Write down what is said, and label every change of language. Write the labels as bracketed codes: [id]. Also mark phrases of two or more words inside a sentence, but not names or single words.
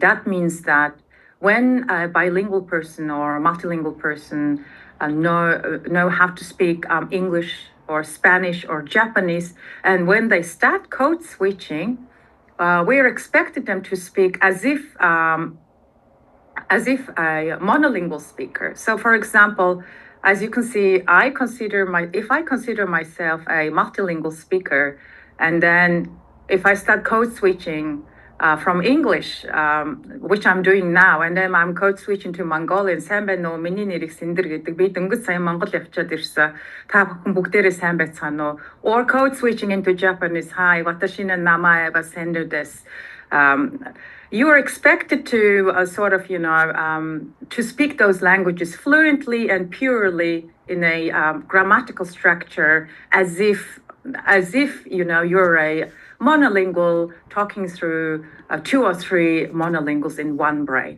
[en] That means that when a bilingual person or a multilingual person know how to speak English or Spanish or Japanese, and when they start code switching, we are expected them to speak as if a monolingual speaker. So, for example, as you can see, if I consider myself a multilingual speaker, and then if I start code switching from English, which I'm doing now, and then I'm code switching to Mongolian. [mn] Сайн байна уу? Миний нэрийг Сэндэр гэдэг. Би дөнгөж сая Монгол явчаад ирсэн. Та бүхэн бүгдээрээ сайн байцгаана уу? [en] Or code switching into Japanese. Hi, [ja] 私 の 名前 は Sender です. [en] You are expected to to speak those languages fluently and purely in a grammatical structure, as if you're a monolingual talking through 2 or 3 monolinguals in one brain.